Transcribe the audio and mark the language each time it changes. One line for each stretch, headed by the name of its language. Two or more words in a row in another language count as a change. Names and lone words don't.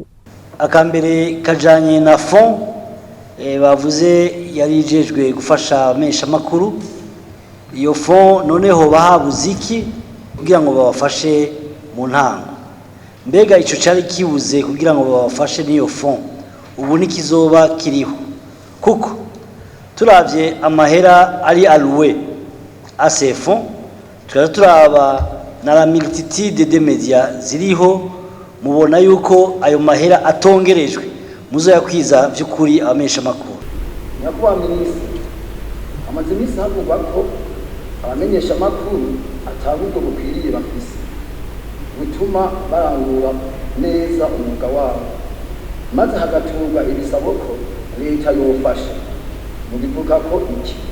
Rundi: Akambere kajanye na fond bavuze yarijejwe gufasha abamenyesha amakuru. Iyo fond noneho bahabuze iki kugira ngo babafashe mu ntango? Mbega ico cari kibuze kugira ngo babafashe n'iyo fond ubu nikizoba kiriho? Kuko turavye amahera ari
French: alloué à ces fonds,
Rundi: turaba na
French: la multitude de médias
Rundi: ziriho, mubona yuko ayo mahera atongerejwe muzoyakwiza vy'ukuri abamenyesha amakuru. Nyakubahwa Minisitiri, amaze imisi havugwa ko abamenyesha amakuru ataburyo bukwiriye bafise butuma barangura neza umwuga wabo maze hagaturwa ibisabo ko leta yofasha mu bivuga ko iki.